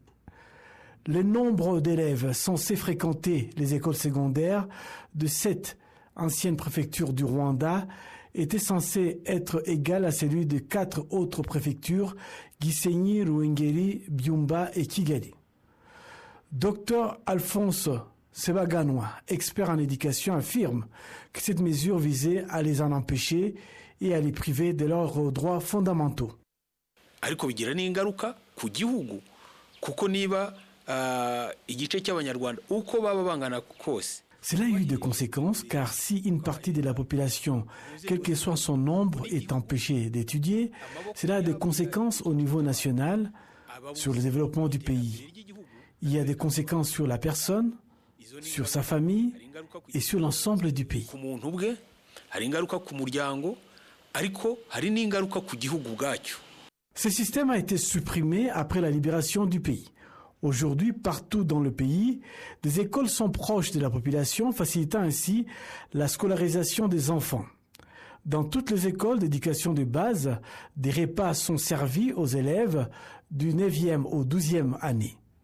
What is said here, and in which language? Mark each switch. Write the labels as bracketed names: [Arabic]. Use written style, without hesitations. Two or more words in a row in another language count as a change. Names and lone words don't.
[French] Le nombre d'élèves censés fréquenter les écoles secondaires de 7 anciennes préfectures du Rwanda était censé être égal à celui de 4 autres préfectures, Gisenyi, Ruhengeri, Byumba et Kigali. Dr Alphonse Sebaganwa, expert en éducation, affirme que cette mesure visait à les en empêcher et à les priver de leurs droits fondamentaux. [Kinyarwanda] Ariko bigira n'ingaruka ku gihugu kuko niba igice cy'abanyarwanda uko baba bangana kose. [French] Cela a eu des conséquences car si une partie de la population, quel que soit son nombre, est empêchée d'étudier, cela a des conséquences au niveau national sur le développement du pays. Il y a des conséquences sur la personne, sur sa famille et sur l'ensemble du pays. [Kinyarwanda] Ku muntu bwe hari ingaruka ku muryango ariko hari n'ingaruka ku gihugu bwacyo. [French] Ce système a été supprimé après la libération du pays. Aujourd'hui, partout dans le pays, des écoles sont proches de la population, facilitant ainsi la scolarisation des enfants. Dans toutes les écoles d'éducation de base, des repas sont servis aux élèves du 9e au 12e année.